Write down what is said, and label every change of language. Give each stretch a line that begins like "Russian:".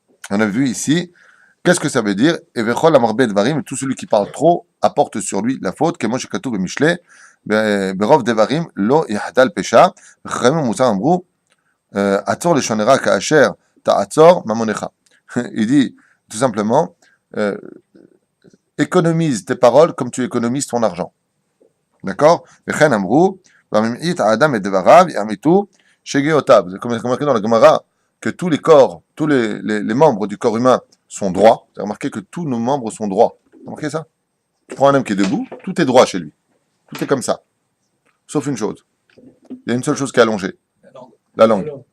French: On a vu ici. Qu'est-ce que ça veut dire?
Hebrew: Et vechol amarbet varim,
French: tout celui qui parle trop apporte sur lui la faute. Que moi j'ai katou be Mishlei,
Hebrew: ברוב דברים לא יחדל פשע, וחכמים ומוסר אמרו, עצור לשונרה כאשר תעצור ממונך.
French: Il dit tout simplement, économise tes paroles comme tu économises ton argent. D'accord?
Hebrew: וכן אמרו, והממעיט האדם את דבריו יעמיתו שגיאותיו.
French: C'est comme marqué dans la Gemara que tous les corps, tous les membres du corps humain sont droits. C'est remarqué que tous nos membres sont droits. Vous avez remarqué ça? Tu prends un homme qui est debout, tout est droit chez lui. Tout est comme ça. Sauf une chose. Il y a une seule chose qui est allongée. La langue.